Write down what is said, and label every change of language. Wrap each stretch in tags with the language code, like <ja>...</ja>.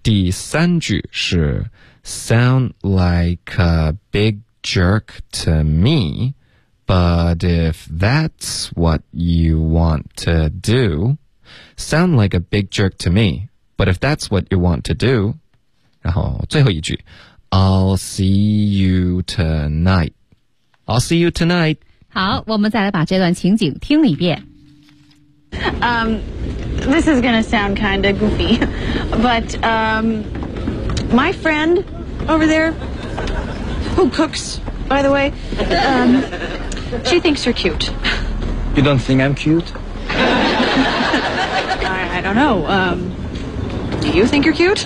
<en>第三句是 Sound like a big jerk to me, but if that's what you want to do, sound like a big jerk to me, but if that's what you want to do,</en> <zh>然后最后一句</zh> <en>I'll see you tonight, I'll see you tonight.</en> <zh>好，我们再来把这段情景听一遍。</zh> <en>This is gonna sound kind of goofy, but my friend over there, who cooks, by the way, she thinks you're cute. You don't think I'm cute? I don't know. Do you think you're cute?</en>